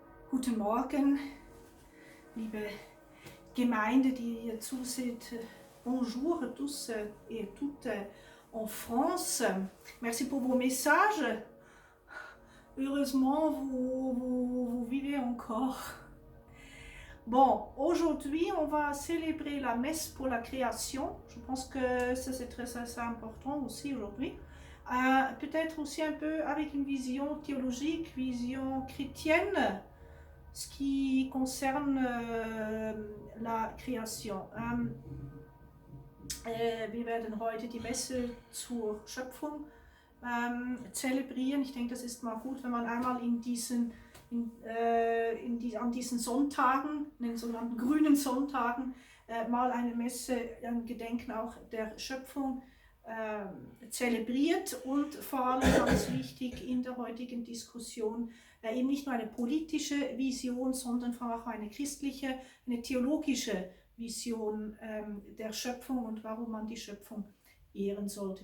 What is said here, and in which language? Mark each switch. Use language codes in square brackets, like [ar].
[de] Guten Morgen, liebe Gemeinde, die hier zuseht. [fr] Bonjour à tous et toutes en France. Merci pour vos messages. Heureusement, vous vivez encore. Bon, aujourd'hui, on va célébrer la messe pour la création. Je pense que ça, c'est très important aussi aujourd'hui. Peut-être aussi un peu avec une vision théologique, vision chrétienne, ce qui concerne la Kreation. [de] Wir werden heute die Messe zur Schöpfung zelebrieren. Ich denke, das ist mal gut, wenn man einmal an diesen Sonntagen, in den sogenannten grünen Sonntagen, mal eine Messe, ein Gedenken auch der Schöpfung zelebriert und vor allem ganz wichtig in der heutigen Diskussion eben nicht nur eine politische Vision, sondern auch eine christliche, eine theologische Vision der Schöpfung und warum man die Schöpfung ehren sollte.